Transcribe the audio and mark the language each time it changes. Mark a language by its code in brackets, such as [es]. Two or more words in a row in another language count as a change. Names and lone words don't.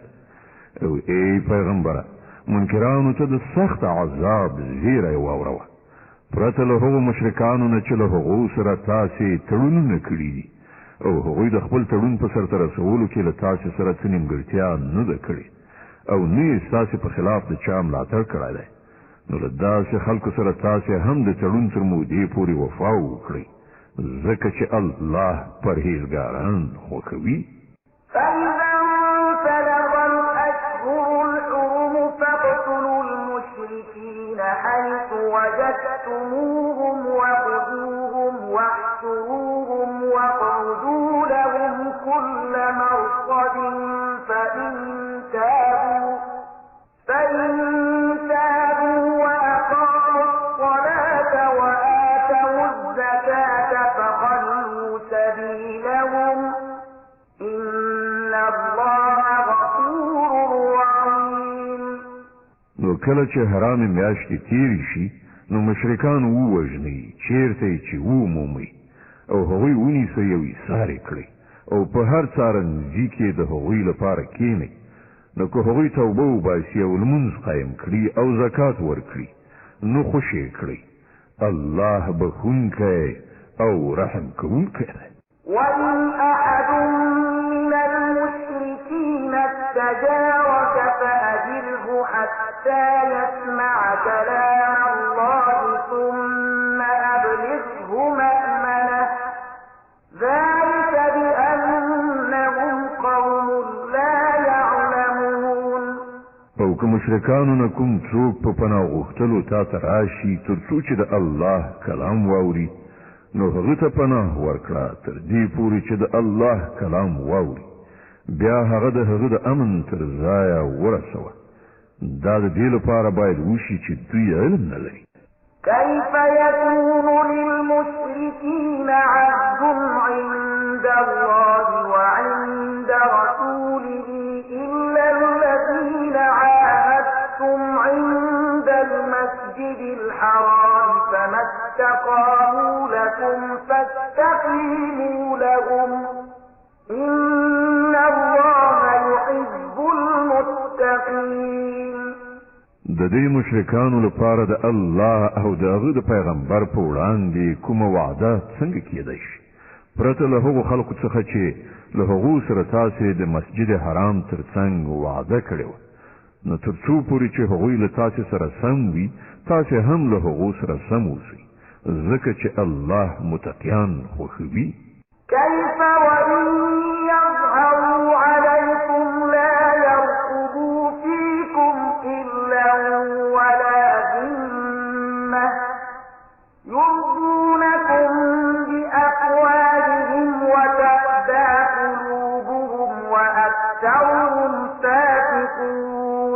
[ps] او ای پیغمبره منکرانو ته د سخت عذاب زیری واوروه پرته له هغو مشرکانو نه چې له هغو سره تاسې تړونونه کړي دي او هغوی د خپل تړون په سرته رسولو کې له تاسې سره څه نیمګړتیا نه ده کړې او نه یې ستاسې په خلاف د چا ملاتړ کړی دی. نو له داسې خلکو سره تاسې هم د تړون تر مودې پورې وفا وکړئ ځکه چې الله پرهیزګاران خوښوي. [ar] فإذا انسلخ الأشهر الحرم فاقتلوا المشركين حيث وجدتموهم وخذوهم واحصروهم واقعدوا لهم كل مرصد فإن تابوا وأقاموا الصلاة وآتوا الزكاة فخلوا سبيلهم إن الله غفور رحيم. [ps] نو کله چې حرام میاشتې تیرې شي نو مشرکان ووژنئ چیرته یې چې ومومئ او هغوی ونیسئ او ایثار کړئ او په هر څارنځي کې د هغوی لپاره کښېنئ. نو که هغوی توبه وباسي او لمونځ قایم کړي او زکات ورکړي نو خوشې کړئ الله بخونکی او رحم کوونکی دی. [ar] وإن أحد من المشركين استجارك فأجره حتى يسمع كلام الله ثم أبلغه مأمنه ذلك بأنهم قوم لا يعلمون. [ps] او که مشرکانو نه کوم څوک په پناه غوښتلو تا ته راشي تر څو چې د الله کلام واوري نو هغه ته پناه ورکړه تر دې پورې چې د الله کلام واوري بیا هغه د هغه د امن تر ځایه ورسوه. دا د دې لپاره باید وشي چې دوی علم نه لري. [ar] كيف يكون للمشركين عهد عند الله وعند رسوله إلا الذين عاهدتم عند المسجد الحرام فما استقاموا لكم فاستقيموا لهم إن الله يحب المتقين. [ps] د دې مشرکانو لپاره د الله او د هغه د پیغمبر په وړاندې کومه وعده څنګه کېدای شي پرته له هغو خلکو څخه چې له هغو سره تاسې د مسجد حرام ترڅنګ وعده کړې وه نو تر څو پورې چې هغوی له تاسې سره سم وي تاسې هم له هغو سره سم اوسئ ځکه چې الله متقیان خوښوي. [ar] كيف وإن يظهروا عليكم لا يرقبوا فيكم إلا ولا ذمة يرضونكم بأفواههم وتأبى قلوبهم وأكثرهم فاسقون.